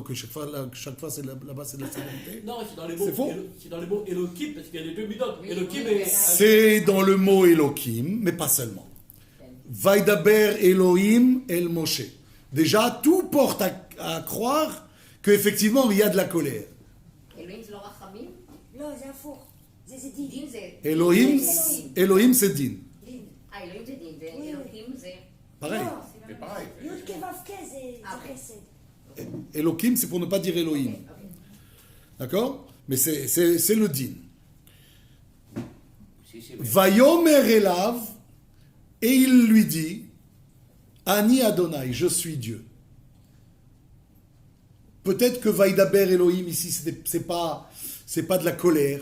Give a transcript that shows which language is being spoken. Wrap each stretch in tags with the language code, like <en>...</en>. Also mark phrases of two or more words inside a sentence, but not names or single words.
<fr>Que chaque fois c'est là-bas c'est de la sévérité? Non, c'est dans les mots. C'est faux. C'est dans les mots Elohim, parce qu'il y a les deux midotes. Oui, Elohim oui, et. oui. C'est dans le mot Elohim, mais pas seulement.</fr> <he>וידבר אלהים אל משה.</he> <fr>Déjà, tout porte à croire qu'effectivement il y a de la colère.</fr> <he>אלוהים זה לא רחמים? לא, זה הפוך. זה דין. דין זה...</he> <fr>Elohim c'est din.</fr> <he>דין. אלוהים זה דין,</he> <fr>Oui.</fr> <he>ואלוהים זה...</he> <fr>Pareil.</fr> <he>לא,</he> <fr>C'est pareil.</fr> <he>י' כו' זה חסד.</he> <fr>Elohim, c'est pour ne pas dire Elohim. D'accord? Mais c'est le din. Si, si,</fr> <he>ויאמר אליו,</he> <fr>et il lui dit,</fr> <he>אני אדני,</he> <fr>je suis Dieu. Peut-être que</fr> <he>וידבר אלהים</he> <fr>ici, c'est pas de la colère.</fr>